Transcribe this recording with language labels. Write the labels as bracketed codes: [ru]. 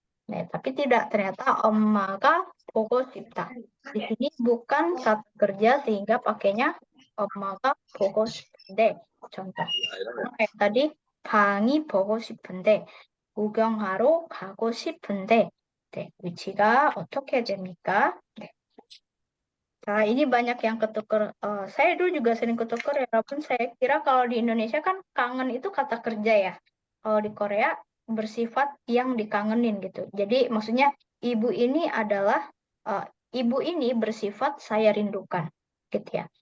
[id] Nah, tapi tidak, ternyata [ko] 엄마가 보고 싶다. [id] Di sini bukan kata kerja sehingga pakainya [ko] 엄마가 보고 싶은데. [id] Contoh. Kayak tadi [ko] 방이 보고 싶은데, 구경하러 가고 싶은데, 네, 위치가 어떻게 됩니까? 네. [id] Nah, ini banyak yang ketuker. Saya dulu juga sering ketuker ya, walaupun saya kira kalau di Indonesia kan kangen itu kata kerja ya. Kalau di Korea bersifat yang dikangenin gitu. Jadi maksudnya ibu ini adalah ibu ini bersifat saya rindukan, gitu ya.